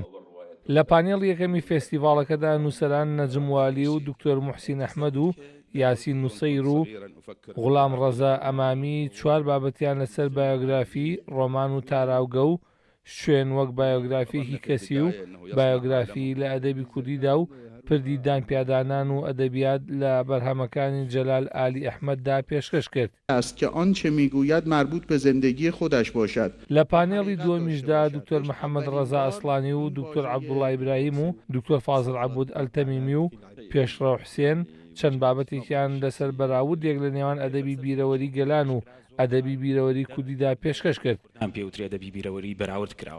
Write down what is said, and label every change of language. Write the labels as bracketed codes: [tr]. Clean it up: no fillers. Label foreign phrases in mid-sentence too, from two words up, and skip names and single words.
[ckb] لە پانێڵ یەکەمی فێستیڤاڵەکەدا نووسەران نەجموالی و دکتۆر موحسین ئەحمەد و یاسین نوسەیر و غوڵام ڕەزا ئەمامی چوار بابەتیان لەسەر بایۆگرافی، ڕۆمان و تاراوگە و شوێن وەک بایۆگرافیەکی کەسی و بایۆگرافی لە ئەدەبی کوردیدا و پردی دانپیادانان و ئەدەبیات لە بەرهەمەکانی جەلال ئالی ئەحمەددا پێشکەش کرد. [fa] است که آنچه میگوید مربوط به زندگی خودش باشد. [ckb] لە پانێڵی دووەمیشدا دکتۆر محەممەد ڕەزا ئەسڵانی و دکتۆر عەبدوڵڵا ئیبراهیم و دکتۆر فازڵ عەبود ئەلتەمیمی و پێشڕەو حوسێن چەند بابەتێکیان لەسەر بەراوردێک لە نێوان ئەدەبی بیرەوەری گەلان و ئەدەبی بیرەوەری کوردیدا پێشکەش کرد. ئەم پێوتری ئەدەبی بیرەوەری بەراورد کراوە.